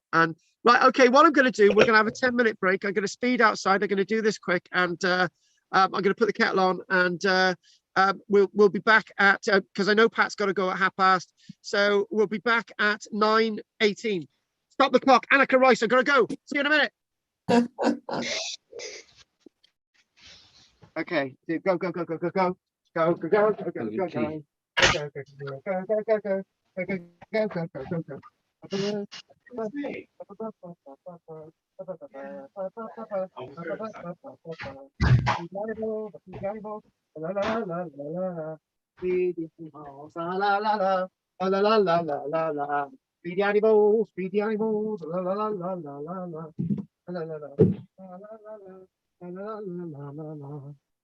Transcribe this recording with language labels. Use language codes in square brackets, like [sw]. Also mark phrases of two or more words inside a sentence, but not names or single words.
[en] And right, okay, what I'm going to do, we're going to have a 10-minute break. I'm going to speed outside. I'm going to do this quick, and I'm going to put the kettle on, and we'll be back at because I know Pat's got to go at past. So we'll be back at 9:18. Stop the clock, Annika Rice. I've got to go. See you in a minute. Okay, go, go, go, go, go, go. Go, go, go, go, go, go, go. Go, go, go, go, go, go, go. Go, go, go, go, go, go, go. Speedy animals, speedy animals, la la la la la la la la la la la la la la la.